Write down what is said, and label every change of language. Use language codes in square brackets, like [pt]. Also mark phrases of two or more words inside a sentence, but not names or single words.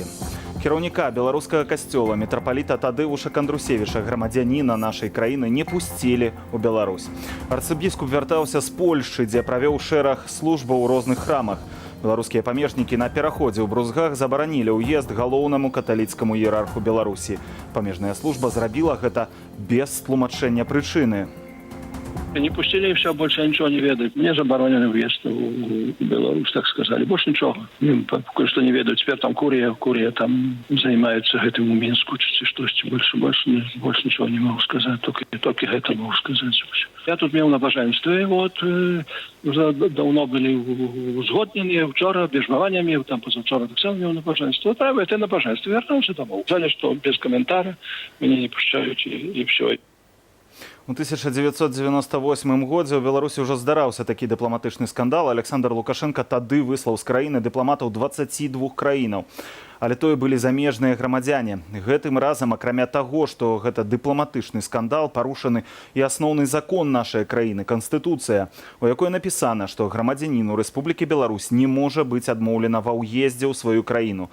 [be] Кіраўніка беларускага касцёла мітрапаліта Тадеуша Кандрусевіча, грамадзяніна нашай краіны, не пусцілі ў Беларусь. Арцыбіскуп вяртаўся з Польшчы, дзе правёў шэраг службаў у розных храмах. Беларускія памежнікі на пераходзе ў Брузгах забаранілі ўезд галоўнаму каталіцкаму іерарху Беларусі. Памежная служба зрабіла гэта без тлумачэння прычыны. [ru] Не пустили, и все, больше ничего не ведают. Мне заборонен въезд в Беларусь, так сказали. Больше ничего. Кое-что не ведают. Теперь там Курия там занимается этим у Минску. Больше ничего не могу сказать. Только это могу сказать. Я тут имел набоженство. Вот, уже давно были узгоднены. Вчера бежмованиями, там позавчера [be] так само [ru] имел набоженство. Да, это набоженство. Вернулся домой. Сказали, что без комментариев меня не пущают, и все. [be] У 1998 годзе ў Беларусі ўжо здараўся такі дыпламатычны скандал. Александр Лукашенко тады выслаў з краіны дыпламатаў 22 краінаў. Але тое былі замежныя грамадзяне. Гэтым разам, акрамя таго, што гэта дыпламатычны скандал, парушаны і асноўны закон нашай краіны, Канстытуцыя, у якой напісана, што грамадзяніну Рэспублікі Беларусь не можа быць адмоўлена ва ўездзе ў сваю краіну.